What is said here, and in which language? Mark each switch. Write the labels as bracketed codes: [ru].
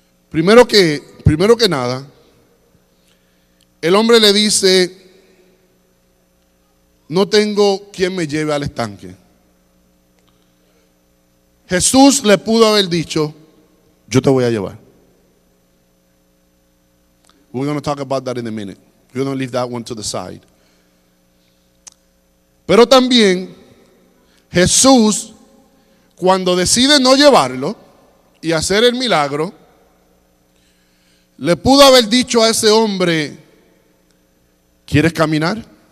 [es] Primero que nada, el hombre le dice: no tengo quien me lleve al estanque. Jesús le pudo haber dicho: yo te voy a llevar. [en] We're going to talk about that in a minute. We're going to leave that one to the side. [es] Pero también Jesús, cuando decide no llevarlo y hacer el milagro, le pudo haber dicho a ese hombre: ¿quieres caminar?